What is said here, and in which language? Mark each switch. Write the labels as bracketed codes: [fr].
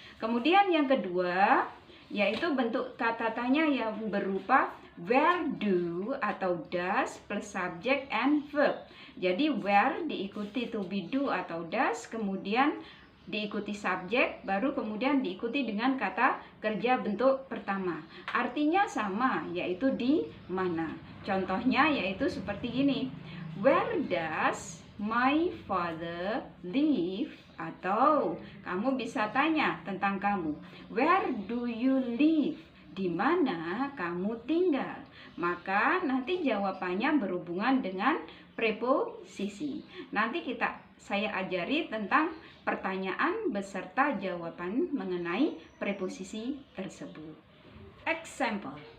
[id] Kemudian yang kedua yaitu bentuk kata tanya yang berupa [en] where do [id] atau does [en] plus subject and verb. [id] Jadi where diikuti to be do atau does, kemudian diikuti subjek, baru kemudian diikuti dengan kata kerja bentuk pertama. Artinya sama, yaitu di mana. Contohnya yaitu seperti ini. [en] Where does my father live? [id] Atau kamu bisa tanya tentang kamu. [en] Where do you live? [id] Di mana kamu tinggal? Maka nanti jawabannya berhubungan dengan preposisi. Nanti saya ajari tentang pertanyaan beserta jawaban mengenai preposisi tersebut. Example.